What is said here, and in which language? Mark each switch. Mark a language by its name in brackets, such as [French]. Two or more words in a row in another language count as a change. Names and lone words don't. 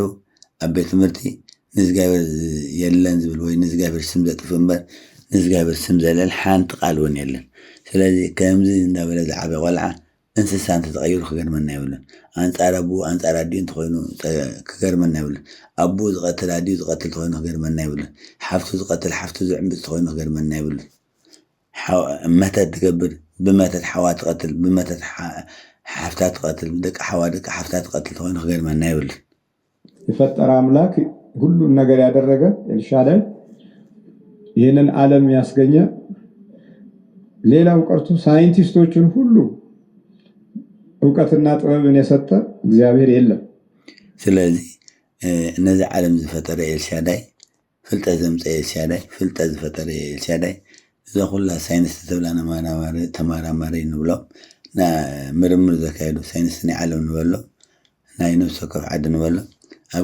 [Tigrinya] ኣብ ቤት ትምህርቲ ንእግዚኣብሔር የለን ዝብል ወይ ንእግዚኣብሔር ስም ዘጥፍ እምበር ንእግዚኣብሔር ስም ዘለል ሓንቲ ቃል እውን የለን። ስለዚ ከምዚ እንዳበለ ዝዓበ ቆልዓ እንስሳ እንተተቐይሩ ክገርመና ይብለን። ኣንጻር ኣቦ ኣንጻር ኣዲኡ እንተኮይኑ ክገርመና ይብለን። ኣቦ ዝቐትል ኣዲኡ ዝቐትል ተኮይኑ ክገርመና ይብለን። ሓፍቱ ዝቐትል ሓፍቱ ዝዕምብፅ ተኮይኑ ክገርመና ይብለን። መተት ትገብር ብመተት ሓዋ ትቐትል ብመተት ሓፍታ ትቐትል ደቂ ሓዋ ደቂ ሓፍታ ትቐትል ተኮይኑ ክገርመና ይብለን። [Amharic] የፈጠረ አምላክ ሁሉን ነገር ያደረገ ኤልሻዳይ ይህንን ዓለም ያስገኘ ሌላው ቀርቶ ሳይንቲስቶችን ሁሉ እውቀትና ጥበብን የሰጠ እግዚአብሔር የለም። [Tigrinya] ስለዚህ ነዚ ዓለም ዝፈጠረ ኤልሻዳይ ፍልጠት ዘምፀ ኤልሻዳይ ፍልጠት ዝፈጠረ ኤልሻዳይ እዛ ኩላ ሳይንስ ተብላና ተመራማሪ ንብሎም ና ምርምር ዘካየዱ ሳይንስ ናይ ዓለም ንበሎም ናይ ነፍሲ ወከፍ ዓዲ ንበሎም ኣብ